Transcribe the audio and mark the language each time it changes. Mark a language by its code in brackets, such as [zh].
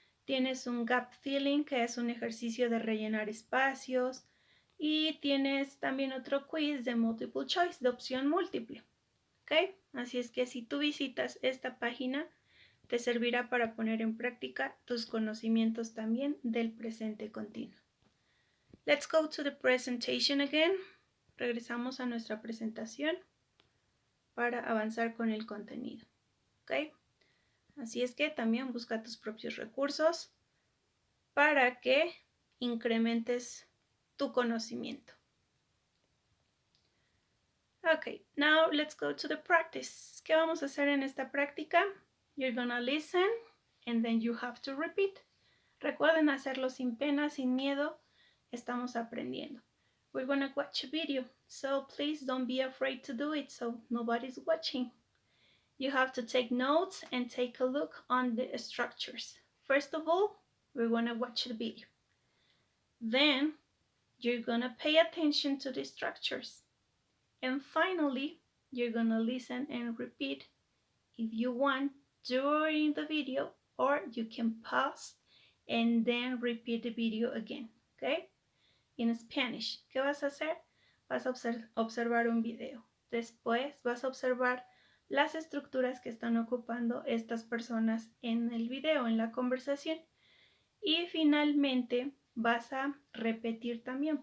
[es] Tienes un gap filling, que es un ejercicio de rellenar espacios. Y tienes también otro quiz de multiple choice, de opción múltiple. ¿Ok? Así es que si tú visitas esta página, te servirá para poner en práctica tus conocimientos también del presente continuo. [en] Let's go to the presentation again. [es] Regresamos a nuestra presentación para avanzar con el contenido. ¿Ok? Así es que también busca tus propios recursos para que incrementes tu conocimiento. [en] Ok, now let's go to the practice. [es] ¿Qué vamos a hacer en esta práctica? [en] You're gonna listen and then you have to repeat. [es] Recuerden hacerlo sin pena, sin miedo. Estamos aprendiendo. [en] We're gonna watch a video, so please don't be afraid to do it so nobody's watching. You have to take notes and take a look on the structures. First of all, we're gonna watch the video. Then you're gonna pay attention to the structures. And finally, you're gonna listen and repeat if you want during the video, or you can pause and then repeat the video again, okay? In Spanish, [es] ¿qué vas a hacer? Vas a observar un video. Después vas a observar las estructuras que están ocupando estas personas en el video, en la conversación. Y finalmente vas a repetir también.